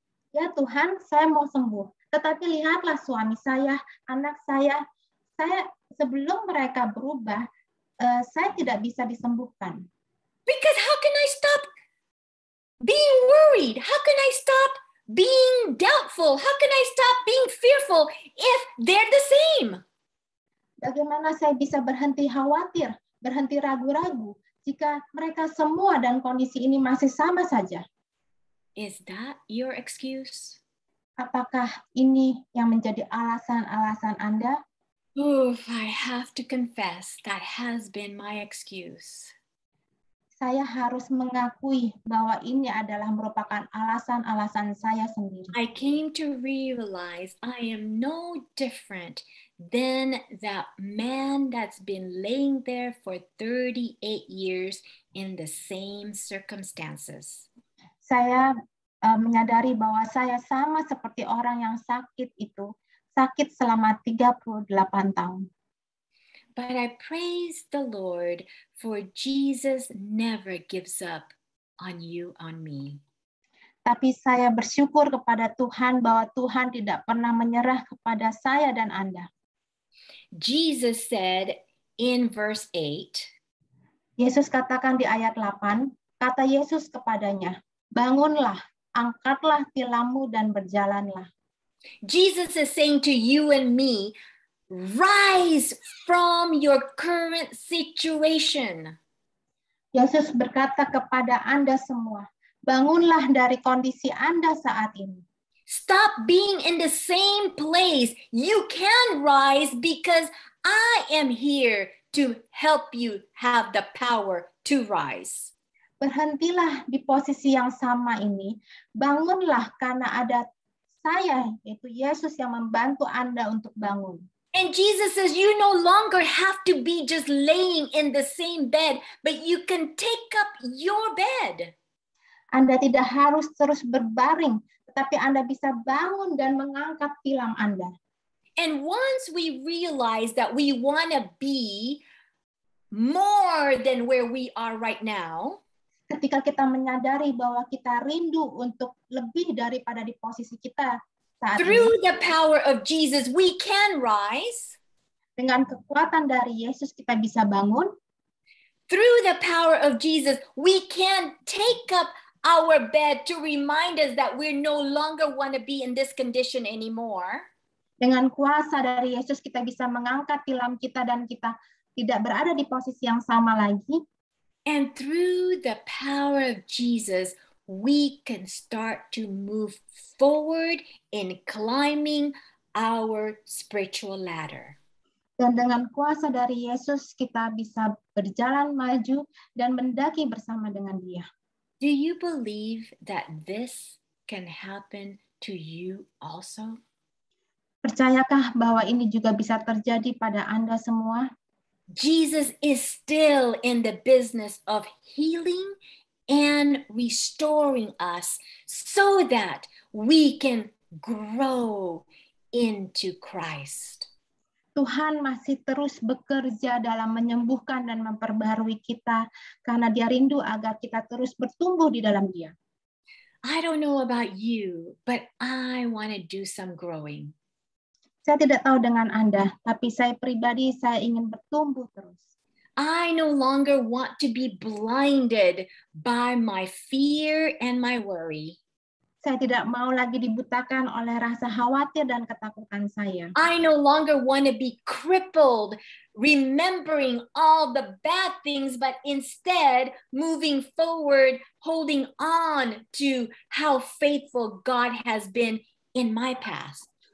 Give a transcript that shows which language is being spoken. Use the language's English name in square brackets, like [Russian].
[Indonesian] Ya Tuhan, saya mau sembuh. Tetapi lihatlah suami saya, anak saya sebelum mereka berubah, saya tidak bisa disembuhkan. [English] Because how can I stop being worried? How can I stop being doubtful? How can I stop being fearful if they're the same? [Indonesian] Bagaimana saya bisa berhenti khawatir, berhenti ragu-ragu jika mereka semua dan kondisi ini masih sama saja? [English] Is that your excuse? [Indonesian] Apakah ini yang menjadi alasan-alasan Anda? [English] Oh, I have to confess that has been my excuse. [Indonesian] saya harus mengakui bahwa ini adalah merupakan alasan-alasan saya sendiri. [English] I came to realize I am no different than that man that's been laying there for 38 years in the same circumstances. [Indonesian] Saya menyadari bahwa saya sama seperti orang yang sakit itu, sakit selama 38 tahun. [English] But I praise the Lord for Jesus never gives up on you, on me. [Indonesian] Tapi saya bersyukur kepada Tuhan bahwa Tuhan tidak pernah menyerah kepada saya dan Anda. [English] Jesus said in verse 8, [Indonesian] Yesus katakan di ayat 8, kata Yesus kepadanya, bangunlah, angkatlah tilammu dan berjalanlah. [English] Jesus is saying to you and me, rise from your current situation. [Indonesian] Yesus berkata kepada Anda semua, bangunlah dari kondisi Anda saat ini. [English] Stop being in the same place. You can rise because I am here to help you have the power to rise. [Indonesian] Berhentilah di posisi yang sama ini. Bangunlah karena ada saya, yaitu Yesus yang membantu Anda untuk bangun. [English] And Jesus says you no longer have to be just laying in the same bed, but you can take up your bed. [Indonesian] Anda tidak harus terus berbaring, tetapi Anda bisa bangun dan mengangkat tilam Anda. [English] And once we realize that we want to be more than where we are right now, [Indonesian] ketika kita menyadari bahwa kita rindu untuk lebih daripada di posisi kita saat [English] through [Indonesian] ini, [English] the power of Jesus, we can rise. [Indonesian] dengan kekuatan dari Yesus kita bisa bangun. [English] Through the power of Jesus, we can take up our bed to remind us that we no longer want to be in this condition anymore. [Indonesian] Dengan kuasa dari Yesus kita bisa mengangkat tilam kita dan kita tidak berada di posisi yang sama lagi. [English] And through the power of Jesus, we can start to move forward in climbing our spiritual ladder. [Indonesian] Dan dengan kuasa dari Yesus kita bisa berjalan maju dan mendaki bersama dengan Dia. [English] Do you believe that this can happen to you also? [Indonesian] Percayakah bahwa ini juga bisa terjadi pada Anda semua? [English] Jesus is still in the business of healing and restoring us so that we can grow into Christ. [Indonesian] Tuhan masih terus bekerja dalam menyembuhkan dan memperbarui kita karena Dia rindu agar kita terus bertumbuh di dalam Dia. [English] I don't know about you, but I want to do some growing. [Indonesian] Saya tidak tahu dengan Anda, tapi saya pribadi saya ingin bertumbuh terus. [English] I no longer want to be blinded by my fear and my worry. [Indonesian] Saya tidak mau lagi dibutakan oleh rasa khawatir dan ketakutan saya. [English] I no longer want to be crippled, remembering all the bad things, but instead moving forward, holding on to how faithful God has been in my past.